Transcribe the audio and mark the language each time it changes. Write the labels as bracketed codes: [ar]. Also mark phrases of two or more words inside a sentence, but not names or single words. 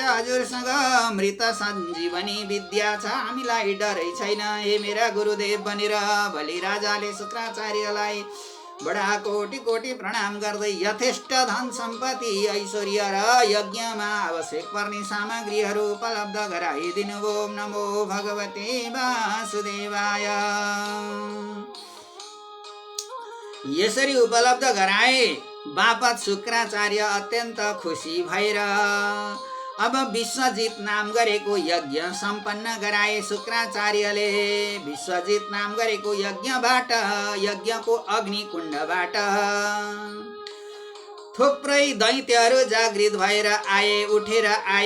[ne] हजुरसँग मृत सञ्जीवनी विद्या छ, हामीलाई डरै छैन हे मेरा गुरुदेव भनेर बलिराजाले शुक्राचार्यलाई बडा कोटि कोटि प्रणाम गर्दै यथेष्ट धन सम्पत्ति ऐश्वर्य र यज्ञमा आवश्यक पर्ने सामग्रीहरू उपलब्ध गराइदिनु। [sa] ओम नमो भगवते वासुदेवाय। [ne] यसरी उपलब्ध गराए बापत शुक्राचार्य अत्यन्त खुसी भएर अब विश्वजित नाम गरेको यज्ञ सम्पन्न गराए। शुक्राचार्यले विश्वजित नाम गरेको यज्ञबाट, यज्ञको अग्निकुण्डबाट थुप्रै दैत्यहरू जागृत भएर आए, उठेर आए।